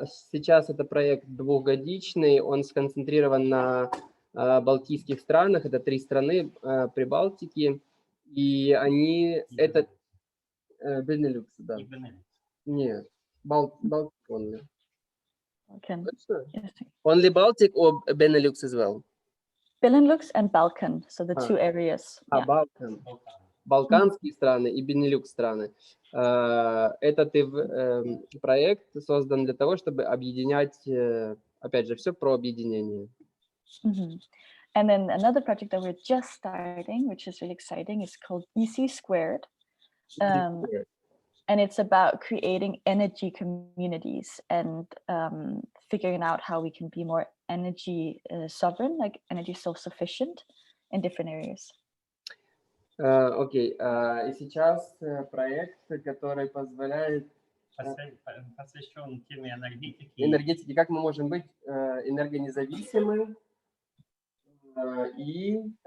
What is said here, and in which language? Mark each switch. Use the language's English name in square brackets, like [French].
[Russian] Сейчас это проект двухгодичный, он сконцентрирован на балтийских странах, это 3 страны Прибалтики, и они... Это Benelux, да. [English] Нет, Baltic only. Balkan. [Russian] Точно? [English] Yes. Only Baltic or Benelux as well? Benelux and Balkan, so the 2 areas. Yeah. [Russian] Балкан. Балканские страны и Бенелюкс страны. Этот проект создан для того, чтобы объединять, опять же, все про объединение. Mm-hmm. [English] And then another project that we're just starting, which is really exciting, is called EC Squared. And it's about creating energy communities and figuring out how we can be more energy sovereign, like energy self-sufficient in different areas. [Russian] Окей. И сейчас проект, который позволяет... Посвящен теме энергетики. Как мы можем быть энергонезависимы и...